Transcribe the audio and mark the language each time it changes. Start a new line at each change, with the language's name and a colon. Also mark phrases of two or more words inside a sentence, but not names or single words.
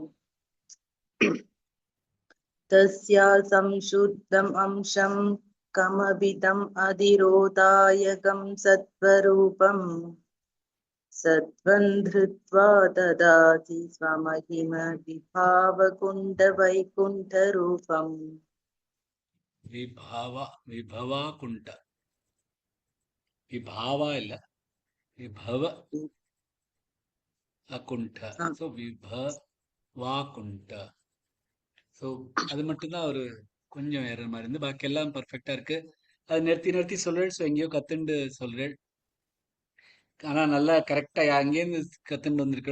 Sanskrit: तस्या संशुद्धम् अंशम् कमभिदम् अधिरोधायकं सत्वरूपम् सत्वं धृत्वा ददाति स्वमहिम विभावकुण्ठ वैकुण्ठरूपम् विभवाकुण्ठ विभावा
Tamil: இல்ல
Sanskrit: विभव अकुण्ठ
Tamil: சோ விபவாகுண்ட சோ அது மட்டும்தான் ஒரு கொஞ்சம் ஏற மாதிரி இருந்து பாக்கி எல்லாம் பர்ஃபெக்டா இருக்கு. அது நிறுத்தி நிறுத்தி சொல்றேன். ஸோ எங்கேயோ கத்துண்டு சொல்றேன். ஆனா நல்லா கரெக்டா அங்கேருந்து கத்துண்டு வந்திருக்கிறோம்.